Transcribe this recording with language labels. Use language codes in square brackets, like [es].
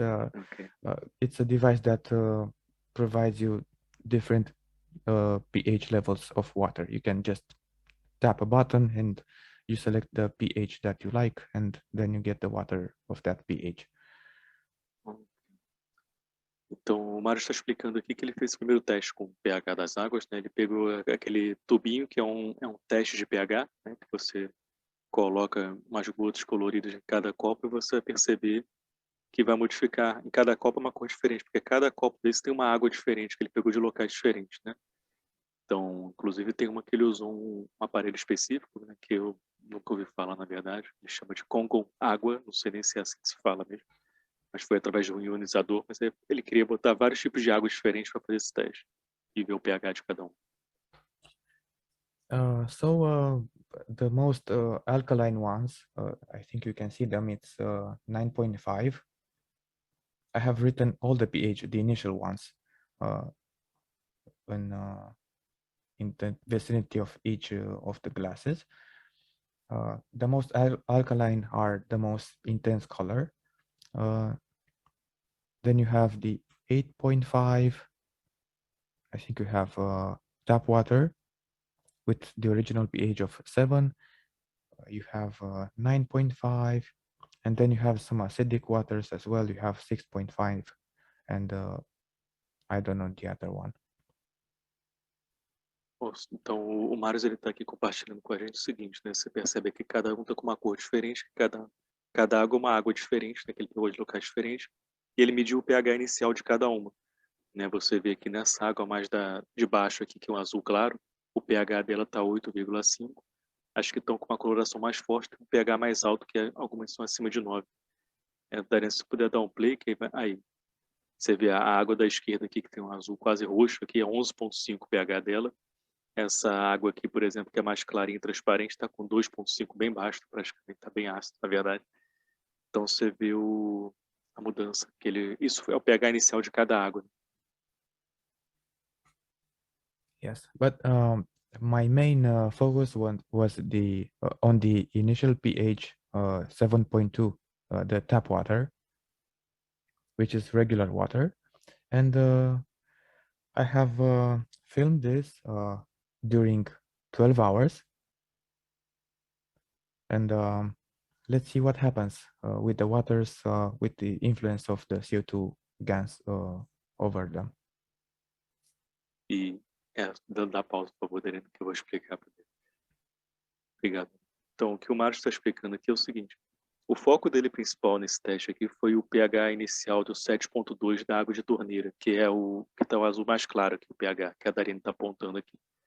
[en] okay. It's a device that provides you different pH levels of water. You can just tap a button and you select the pH that you like, and then you get the water of that pH. [pt] Então, o Mário está explicando aqui que ele fez o primeiro teste com o pH das águas, né? Ele pegou aquele tubinho que é um teste de pH, né? Que você coloca umas gotas coloridas em cada copo e você vai perceber que vai modificar em cada copo uma cor diferente, porque cada copo desse tem uma água diferente que ele pegou de locais diferentes, né? Então, inclusive tem uma que ele usou um aparelho específico, né? Que eu nunca ouvi falar, na verdade. Ele chama de Congo Água, não sei nem se é assim que se fala mesmo. Mas foi através de um ionizador, mas ele queria botar vários tipos de água diferentes para fazer esse teste e ver o pH de cada um. [en] The most alkaline ones, I think you can see them, it's 9.5. I have written all the pH, the initial ones, in the vicinity of each of the glasses. The most alkaline are the most intense color. Then you have the 8.5. I think you have tap water with the original pH of 7. You have 9.5, and then you have some acidic waters as well. You have 6.5, and I don't know the other one. [pt] Então, o Marius está aqui compartilhando com a gente o seguinte, né? Você percebe que cada um está com uma cor diferente, cada água é uma água diferente, né? Que ele pegou de locais diferentes, e ele mediu o pH inicial de cada uma. Né? Você vê que nessa água mais de baixo aqui, que é um azul claro, o pH dela está 8,5. Acho que estão com uma coloração mais forte, um pH mais alto, que algumas são acima de 9. Daria, se puder dar um play, que aí você vê a água da esquerda aqui, que tem um azul quase roxo, aqui é 11,5 pH dela. Essa água aqui, por exemplo, que é mais clarinha e transparente, está com 2,5 bem baixo, praticamente está bem ácido, na verdade. Então você vê a mudança. Isso é o pH inicial de cada água. [en] Yes, but my main focus was on the initial pH 7.2, the tap water, which is regular water, and I have filmed this during 12 hours, and let's see what happens with the waters with the influence of the CO2 gas over them. [pt] E dá pausa, por favor, Darina, que eu vou explicar primeiro. Obrigado. Então, o que o Mário está explicando aqui é o seguinte. O foco dele principal nesse teste aqui foi o pH inicial do 7.2 da água de torneira, que é o que está o azul mais claro aqui, o pH, que a Darine está apontando aqui.